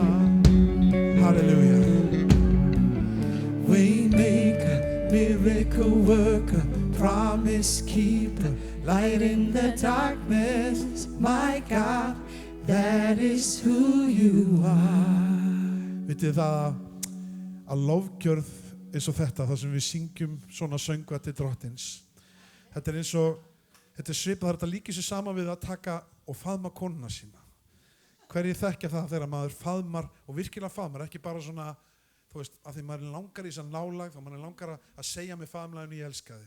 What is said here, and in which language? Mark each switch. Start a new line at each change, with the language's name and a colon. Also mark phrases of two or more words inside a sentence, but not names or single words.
English: Hallelujah. Waymaker, miracle worker, promise keeper, light in the darkness, my God, that is who you are.
Icelandic: Vitið það að lofgjörð eins og þetta, það sem við syngjum svona söngva til Drottins, Þetta er eins og, þetta er svipað, þetta líkir sér saman við að taka og faðma konuna sína. Hverjir þekkja það þegar maður faðmar og virkilega faðmar, ekki bara svona, þú veist, að því maður langar í þessa nálægð og maður langar að segja með faðmlaginu ég elska þig.